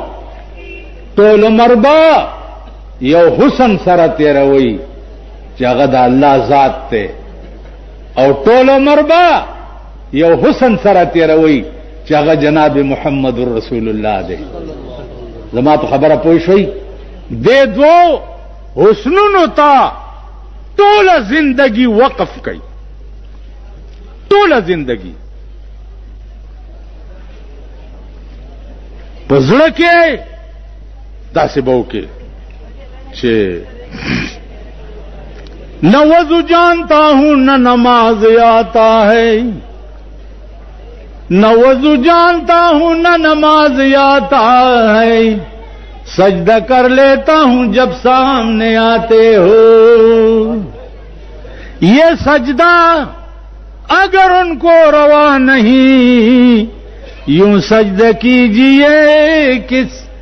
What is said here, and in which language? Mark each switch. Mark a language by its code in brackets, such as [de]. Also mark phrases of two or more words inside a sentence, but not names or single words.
[ps] ټول عمر به یو حسن سره تېروئ چې هغه د الله ذات دی او ټول عمر به یو حسن سره تېروئ چې هغه جناب محمد رسول الله دی زما په خبره پوه شئ دې دوو حسنونو ته ټوله زندگی وقف کړئ ټوله زندگی په زړه کې داسې به وکړې چې [ur] نہ وضو جانتا ہوں نہ نماز آتا ہے نہ وضو جانتا ہوں نہ نماز آتا ہے سجدہ کر لیتا ہوں جب سامنے آتے ہو یہ سجدہ اگر ان کو روا نہیں یوں سجدہ کیجئے کس